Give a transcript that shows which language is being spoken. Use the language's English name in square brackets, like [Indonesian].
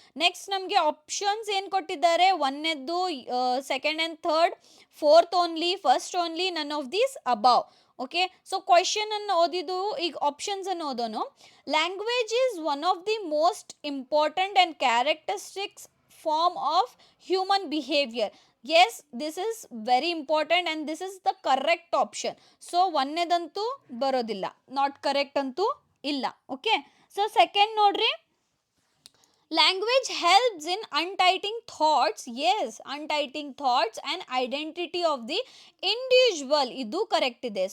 [Kannada] Next ನಮಗೆ options ಏನು ಕೊಟ್ಟಿದ್ದಾರೆ, 1ನೇದ್ದು, [English] 2nd and 3rd, 4th only, first only, none of these above. [Kannada] Okay, so question ಅನ್ನು ಓದಿದ್ದು, ಈಗ ಆಪ್ಷನ್ಸ್ ಅನ್ನು ಓದೋನು. [English] Language is one of the most important and characteristics form of human behavior. Yes, this is very important and this is the correct option. [Kannada] So ಒಂದನೇದಂತೂ ಬರೋದಿಲ್ಲ, [English] not correct [Kannada] ಅಂತೂ ಇಲ್ಲ. [English] Okay, so second ನೋಡ್ರಿ, language helps in uniting thoughts. Yes, uniting thoughts and identity of the individual, [Kannada] ಇದು correct ಇದೆ.